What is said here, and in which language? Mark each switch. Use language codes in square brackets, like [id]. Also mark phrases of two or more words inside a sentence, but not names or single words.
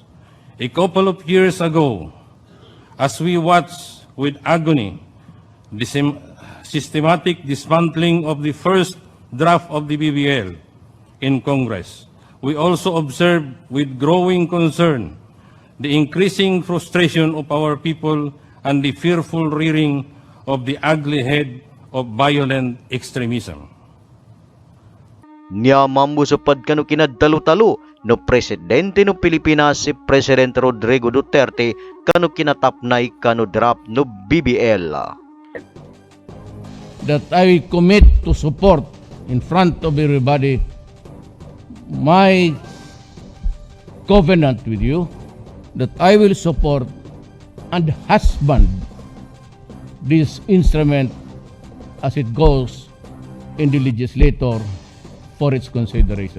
[en] A couple of years ago, as we watched with agony the systematic dismantling of the first draft of the BBL in Congress, we also observed with growing concern the increasing frustration of our people and the fearful rearing of the ugly head of violent extremism. [mdh] Niya mamusupad kanu kinadalo-talo no presidente no Pilipinas si Presidente Rodrigo Duterte kanu kinatapnay kanu draft no BBL. [en] That I commit to support in front of everybody my covenant with you that I will support and husband this instrument as it goes in the legislature for its consideration.